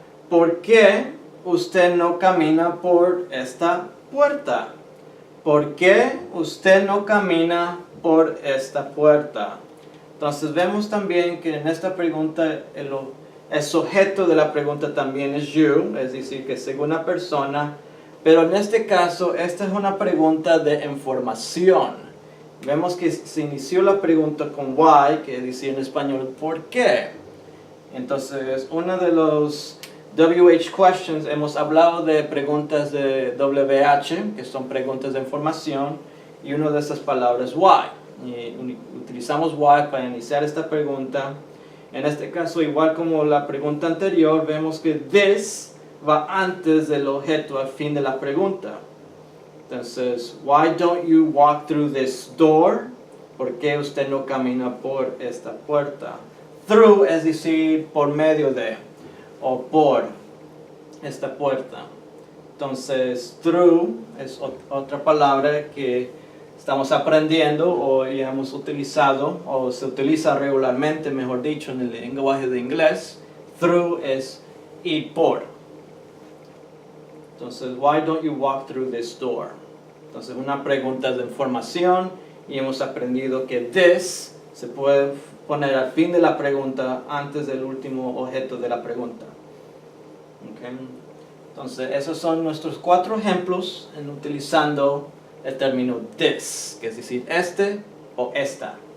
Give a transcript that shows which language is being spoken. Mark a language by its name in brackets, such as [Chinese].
[Spanish] ¿Por qué usted no camina por esta puerta? ¿Por qué usted no camina por esta puerta? Entonces vemos también que en esta pregunta el sujeto de la pregunta también es you, es decir, que es segunda persona, pero en este caso esta es una pregunta de información. Vemos que se inició la pregunta con why, que dice en español ¿por qué? Entonces, uno de los WH questions, hemos hablado de preguntas de WH, que son preguntas de información, y una de esas palabras why. Y utilizamos why para iniciar esta pregunta. En este caso, igual como la pregunta anterior, vemos que this va antes del objeto al fin de la pregunta. [English] Entonces, why don't you walk through this door? [Spanish] ¿Por qué usted no camina por esta puerta? Through es decir, por medio de, o por esta puerta. Entonces, through es otra palabra que estamos aprendiendo o ya hemos utilizado, o se utiliza regularmente, mejor dicho, en el lenguaje de inglés. Through es ir por. [English] Entonces, why don't you walk through this door? [Spanish] Entonces, una pregunta de información y hemos aprendido que this se puede poner al fin de la pregunta antes del último objeto de la pregunta. Okay. Entonces, esos son nuestros 4 ejemplos en utilizando el término this, que es decir, este o esta.